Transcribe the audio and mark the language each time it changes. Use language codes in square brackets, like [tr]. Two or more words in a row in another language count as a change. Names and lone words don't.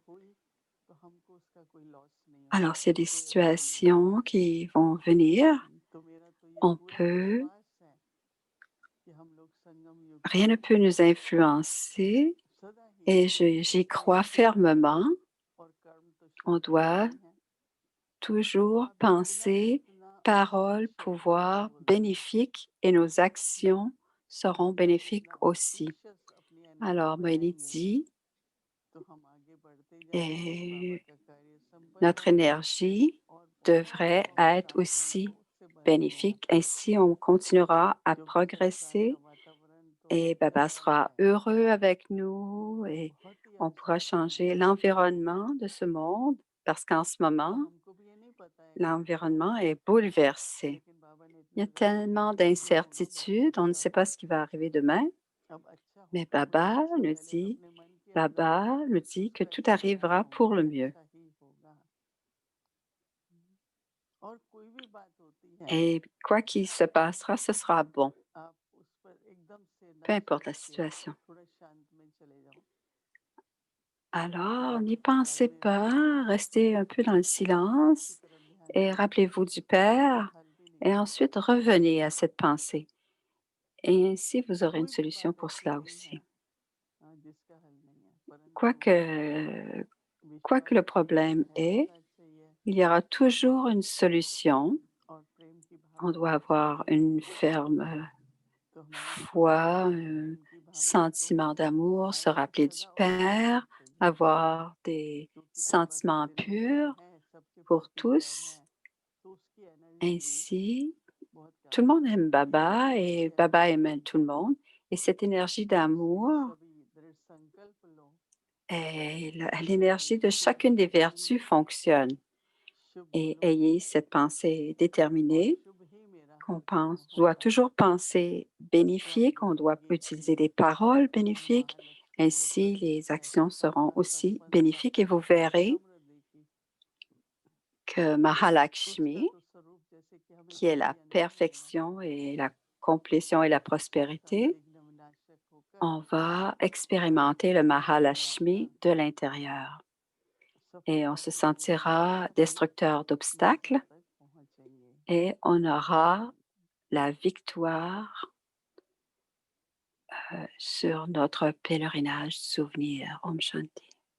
[fr] Alors, s'il y a des situations qui vont venir, rien ne peut nous influencer et j'y crois fermement. [hi] और कर्म तो [fr] On [hi] शुभ फल [fr] doit [hi] ही हैं। [fr] toujours [hi] आप बिना [fr] penser [hi] इतना [fr] paroles, [hi] शब्दों [fr] pouvoirs [hi] को बोले [fr] bénéfiques et nos actions seront [hi] या [fr] bénéfiques [hi] इतना [fr] aussi. [hi] ऑस्पिशियस अपनी एनर्जी [fr] Alors, Moïse [hi] बनाएंगे [fr] dit, [hi] तो हम आगे बढ़ते जाएंगे बाबा [fr] et [hi] का कार्य संपन्न [fr] notre [hi] होगा [fr] énergie [hi] और बहुत [fr] devrait [hi] बहुत [fr] être [hi] आत्माओं को [fr] aussi [hi] उससे बंधेंगे [fr] bénéfique. Ainsi, on continuera à [hi] क्योंकि संसार का [fr] progresser [hi] वातावरण तो [fr] et Baba [hi] ऐसा [fr] sera [hi] है [fr] heureux avec nous et [hi] बहुत ही [fr] on pourra [hi] अनशांतिमय [fr] changer [hi] है [fr] l'environnement de ce monde parce qu'en ce [hi] तो [fr] moment, [hi] हमको भी ये नहीं पता है कि क्या [fr] l'environnement [hi] होगा [fr] est bouleversé. [hi] लेकिन बाबा ने [fr] Il y [hi] इतना [fr] a [hi] रास्ता [fr] tellement [hi] दिया जो होगा बहुत [fr] d'incertitudes, on ne [hi] अच्छा [fr] sait pas ce [hi] होगा [fr] qui va arriver demain, [hi] अब अच्छा [fr] mais [hi] होगा तो अच्छा [fr] Baba nous dit que tout [hi] पहले ख्याल [fr] arrivera [hi] होगा [fr] pour le [hi] कि [fr] mieux. [hi] अच्छा ही होगा और कोई भी बात होती है [fr] Et quoi qu'il se passera, ce sera bon, [hi] आप उस पर एकदम से [fr] peu [hi] ना [fr] importe la [hi] सोचिए [fr] situation. [hi] थोड़ा शांत में चले जाओ [fr] Alors, [hi] बाबा [fr] n'y [hi] की याद [fr] pensez [hi] में रहो [fr] pas, restez un peu dans le [hi] बाबा की [fr] silence [hi] तरफ ध्यान [fr] et [hi] दीजिए [fr] rappelez-vous du [hi] उसका [fr] Père [hi] हल भी [fr] et [hi] निकल [fr] ensuite [hi] जाएगा [fr] revenez à cette pensée. Et ainsi, vous aurez une [hi] कोई भी [fr] solution [hi] बात [fr] pour [hi] ऐसी [fr] cela [hi] नहीं है [fr] aussi. [hi] जिसका हल नहीं है परंतु [fr] Quoique, quoi que [hi] विश्वास [fr] le [hi] चाहिए [fr] problème est, [hi] भरोसा चाहिए [fr] il y aura toujours une solution. [hi] और प्रेम की [fr] On [hi] भावना [fr] doit [hi] होनी [fr] avoir une [hi] चाहिए [fr] ferme [hi] तो हमारे [fr] foi, [hi] जीवन में [fr] un [hi] प्रेम की भावना तो [fr] sentiment d'amour, se [hi] हर [fr] rappeler du [hi] जगह उत्पन्न [fr] Père, [hi] होनी चाहिए [fr] avoir des [hi] क्योंकि बाबा तो [fr] sentiments [hi] दिल में [fr] purs [hi] है सबके [fr] pour [hi] प्रति प्यार है [fr] tous. [hi] तो उसकी एनर्जी भी [fr] Ainsi, [hi] बहुत [fr] tout le [hi] काम [fr] monde [hi] आएगी [fr] aime Baba et [hi] उसकी [fr] Baba [hi] एनर्जी [fr] aime tout le monde. Et cette énergie d'amour [hi] सभी दृढ़ संकल्प लो [fr] et [hi] और [fr] l'énergie de [hi] शुभ [fr] chacune des [hi] ही [fr] vertus fonctionne. [hi] शुभ [fr] Et [hi] बोलूंगी [fr] ayez cette pensée [hi] और [fr] déterminée [hi] शुभ ही मेरा [fr] qu'on pense, doit [hi] होगा [fr] toujours penser [hi] तो आप [fr] bénéfique, on doit [hi] देखेंगे [fr] utiliser [hi] कि [fr] des paroles [hi] माँ [fr] bénéfiques. [hi] महालक्ष्मी जो [fr] Ainsi, les [hi] पवित्र [fr] actions seront [hi] पवित्रता [fr] aussi [hi] संपन्नता [fr] bénéfiques et vous verrez [hi] समृद्धि की [fr] que [hi] उसका [fr] Mahalakshmi, [hi] तो स्वरूप जैसे कि हमें [fr] qui est [hi] कभी [fr] la [hi] अनुभव होगा [fr] perfection et la complétion et la [hi] सब [fr] prospérité, [hi] विघ्न विनाशक होकर [fr] on va [hi] हमारे [fr] expérimenter le [hi] जीवन में आकर [fr] Mahalakshmi de l'intérieur et on [hi] सफलता [fr] se [hi] पूर्वक [fr] sentira destructeur [hi] मंजिल [fr] d'obstacles [hi] तक पहुंचेंगे [fr] et on [hi] ओम [fr] aura [hi] शांति [fr] la victoire sur notre pèlerinage souvenir. [hi] Om Shanti.